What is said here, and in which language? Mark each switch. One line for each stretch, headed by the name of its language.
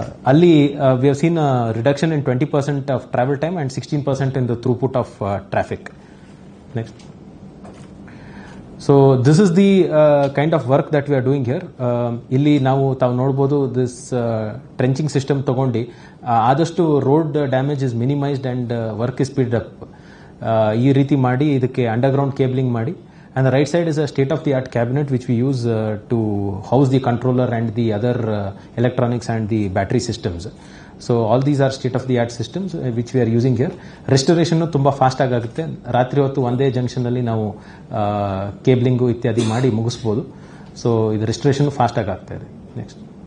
English: ಅಲ್ಲಿ we have seen reduction in 20% of travel time and 16% in the throughput of traffic. Next. So this is the kind of work that we are doing here.
Kannada: ಇಲ್ಲಿ ತಾವು ನೋಡಬಹುದು,
English: this trenching system
Kannada: ತಗೊಂಡು ಆದಷ್ಟು
English: Road damage is minimised and work is speed up.
Kannada: ಈ ರೀತಿ ಮಾಡಿ ಇದಕ್ಕೆ underground cabling ಮಾಡಿ.
English: And the right side is a state-of-the-art cabinet which we use to house the controller and the other electronics and the battery systems. So all these are state-of-the-art systems which we are using here.
Kannada: Restoration ತುಂಬಾ fast ಆಗುತ್ತೆ. ರಾತ್ರಿ ಹೊತ್ತು ಒಂದೇ junction ಅಲ್ಲಿ ನಾವು ಕೇಬಲಿಂಗು ಇತ್ಯಾದಿ ಮಾಡಿ ಮುಗಿಸಬಹುದು. So ಇದು ರೆಸ್ಟೋರೇಷನ್ ಫಾಸ್ಟ್ ಆಗ್ತಾ ಇದೆ. ನೆಕ್ಸ್ಟ್.